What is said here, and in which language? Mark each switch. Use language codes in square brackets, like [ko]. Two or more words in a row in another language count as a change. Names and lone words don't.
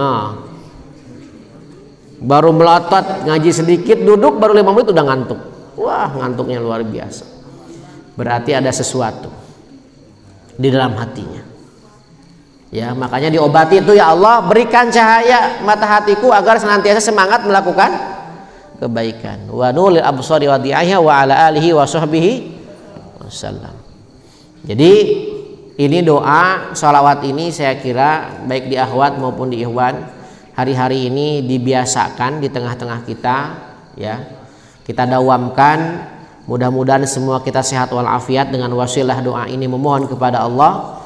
[id] Baru melotot ngaji sedikit, duduk baru 5 menit udah ngantuk. Wah, ngantuknya luar biasa. Berarti ada sesuatu di dalam hatinya. Ya, makanya diobati itu, ya Allah, berikan cahaya mata hatiku agar senantiasa semangat melakukan kebaikan. [ar] ونور الأبصار وضيائها وعلى آله وصحبه وسلم. [id] Jadi ini doa sholawat ini saya kira baik di akhwat maupun di ikhwan hari-hari ini dibiasakan di tengah-tengah kita, ya. Kita dawamkan, mudah-mudahan semua kita sehat walafiat dengan wasilah doa ini, memohon kepada Allah.